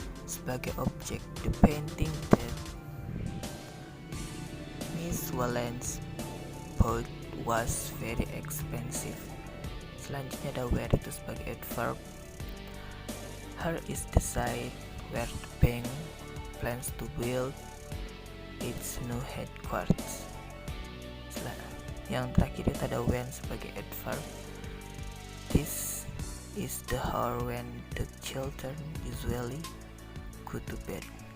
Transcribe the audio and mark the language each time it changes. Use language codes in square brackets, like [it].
[id] Sebagai objek, [en] the painting that Miss Wallace bought was very expensive. [id] Selanjutnya ada where itu sebagai adverb. [en] Here is the site where the bank plans to build its new headquarters. [id] Yang terakhir itu ada when sebagai adverb. [en] This is the hour when the children usually go to bed.